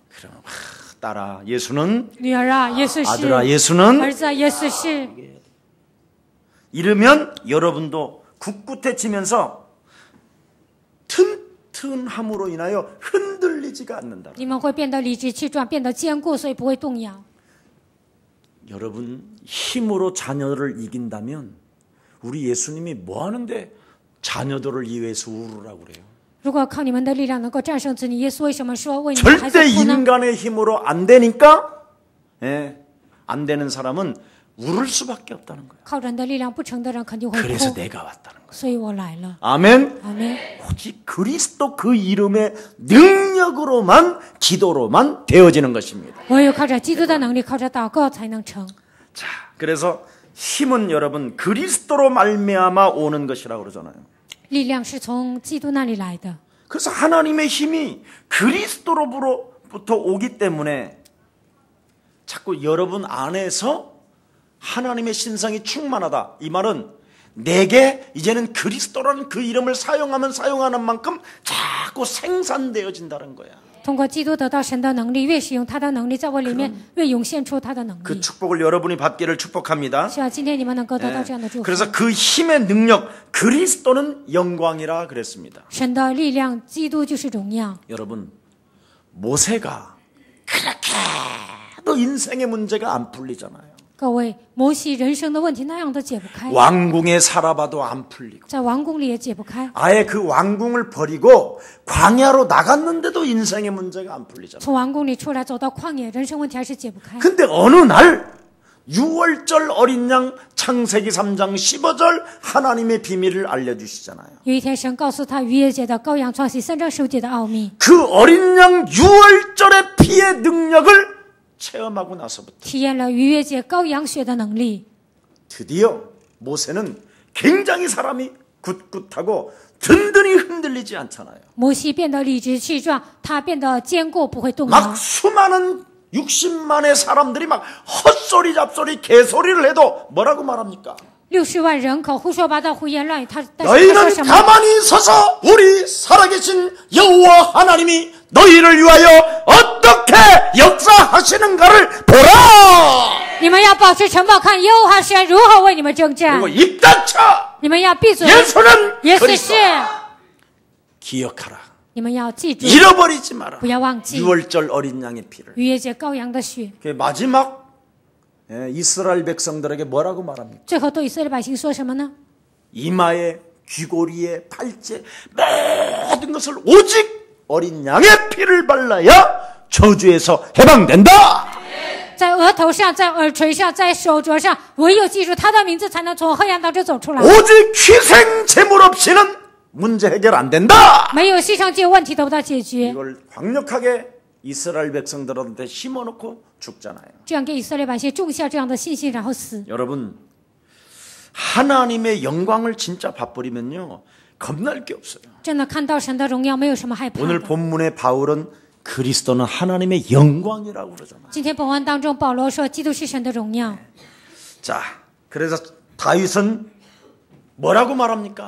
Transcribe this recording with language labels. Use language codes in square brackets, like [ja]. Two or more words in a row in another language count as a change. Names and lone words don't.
[ko] 그럼 딸아 예수는 [zh] 女儿啊，耶稣 [ko] 아들아 [zh] 是； [ko] 예수는 [zh] 儿子啊，耶稣是。 [ko] 이러면 여러분도 굳굳해지면서 튼튼함으로 인하여 흔들리지가 않는다. [zh] 你们会变得理直气壮，变得坚固，所以不会动摇。 [ko] 여러분 힘으로 자녀를 이긴다면 우리 예수님이 뭐 하는데 자녀들을 위해서 울으라고 그래요. [zh] 如果靠你们的力量能够战胜子女，耶稣为什么说为你们的孩子 [ko] 절대 [zh] 哭呢？ [ko] 인간의 힘으로 안 되니까 안 되는 사람은 울을 수밖에 없다는 거예요. [zh] 靠人的力量不成的人肯定会 [ko] 그래서 [zh] 哭， [ko] 내가 왔다는 거예요. [zh] 所以我来了。 [ko] 아멘. [zh] 阿门。 [ko] 오직 그리스도 그 이름의 능력으로만 기도로만 되어지는 것입니다. [zh] 唯有靠着基督的能力，靠着祷告才能成。 [ko] 자, 그래서 힘은 여러분 그리스도로 말미암아 오는 것이라고 그러잖아요. [zh] 力量是从基督那里来的。 [ko] 그래서 하나님의 힘이 그리스도로부터 오기 때문에 자꾸 여러분 안에서 하나님의 신성이 충만하다. 이 말은 내게 이제는 그리스도라는 그 이름을 사용하면 사용하는 만큼 자꾸 생산되어진다는 거야. [zh] 通过基督得到神的能力，越使用他的能力，在我里面越涌现出他的能 [ko] 그 [zh] 力。 [ko] 축복을 여러분이 받기를 축복합니다. [zh] 希望今天你们能够得到这样的祝福。 [ko] 그래서 그 힘의 능력 그리스도는 영광이라 그랬습니다. [zh] 神的力量，基督就是荣耀。 [ko] 여러분 모세가 그렇게도 인생의 문제가 안 풀리잖아요. [zh] 各位，摩西人生的问题那样都解不开， [ko] 왕궁에 살아봐도 안 풀리고 [zh] 在王宫里也解不开， [ko] 아예 그 왕궁을 버리고 광야로 나갔는데도 인생의 문제가 안 풀리잖아요. [zh] 从王宫里出来走到旷野，人生问题还是解不开。 [ko] 근데 어느 날 6월절 어린 양 창세기 3장 15절 하나님의 비밀을 알려주시잖아요. [zh] 有一天，神告诉他逾越节的羔羊创世3章15节的奥秘， [ko] 그 어린 양 6월절의 피의 능력을 체험하고 나서부터 [zh] 体验了逾越节羔羊血的能力。 [ko] 드디어 모세는 굉장히 사람이 굳굳하고 든든히 흔들리지 않잖아요. [zh] 摩西变得理直气壮，他变得坚固，不会动摇 [ko] 막 。 수많은 60만의 사람들이 막 헛소리 잡소리 개소리를 해도 뭐라고 말합니까? [zh] 60 万人口胡说八道、胡言乱语，但是他说 [ko] 너희는 [zh] 什么？ [ko] 가만히 서서 우리 살아계신 여호와 하나님이 너희를 위하여 어떻게 역사하시는가를 보라. [zh] 你们要保持城堡，看耶和华神如何为你们征战。 [ko] 그리고 입 닫혀. [zh] 你们要闭嘴， [ko] 예수는 [zh] 耶稣 [ko] 그리스도. [zh] 是。 [ko] 기억하라. [zh] 你们要记住， [ko] 잃어버리지 마라. [zh] 不要忘记 [ko] 6월절 어린 양의 피를. [zh] 逾越节羔羊的血。 [ko] 마지막 이스라엘 백성들에게 뭐라고 말합니까? [zh] 最后对以色列百姓说什么呢？ [ko] 이마에 귀고리에 팔찌 모든 것을 오직 어린 양의 피를 발라야 저주에서 해방된다. [zh] 在额头上，在耳垂上，在手镯上，唯有记住他的名字，才能从黑暗当中走出来。 [ko] 오직 희생 제물 없이는 문제 해결 안 된다. [zh] 没有牺牲祭，问题得不到解决。 [ko] 이걸 강력하게 이스라엘 백성들한테 심어놓고 죽잖아요. [zh] 这样给以色列百姓种下这样的信心，然后死。 [ko] 여러분 하나님의 영광을 진짜 봐버리면요 겁날 게 없어요. [zh] 真的看到神的荣耀，没有什么害怕 [ko] 오늘 [zh] 的。 [ko] 본문의 바울은 그리스도는 하나님의 영광이라고 그러잖아요. [zh] 今天本文当中，保罗说基督是神的荣耀。 [ko] 자, 그래서 다윗은 뭐라고 말합니까?